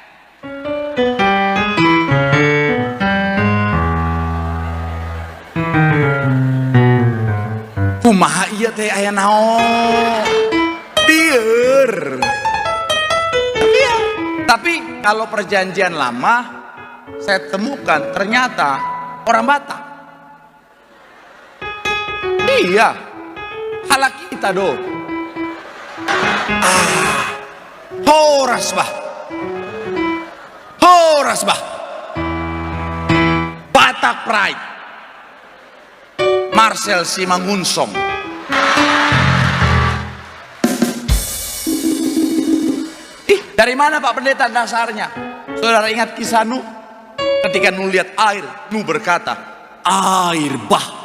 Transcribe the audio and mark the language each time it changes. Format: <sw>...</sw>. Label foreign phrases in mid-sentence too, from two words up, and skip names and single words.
<su>Kumaha iya teh aya naon?</su> <id>Biar. Tapi kalau perjanjian lama saya temukan ternyata orang Batak. Iya.</id> <bbc>Halak kita do. Horas bah. Horas bah.</bbc> <en>Batak Pride.</en> <id>Marcel Simangunsong. Dari mana Pak Pendeta dasarnya? Saudara ingat kisah Nuh? Ketika Nuh lihat air, Nuh berkata, air bah.</id>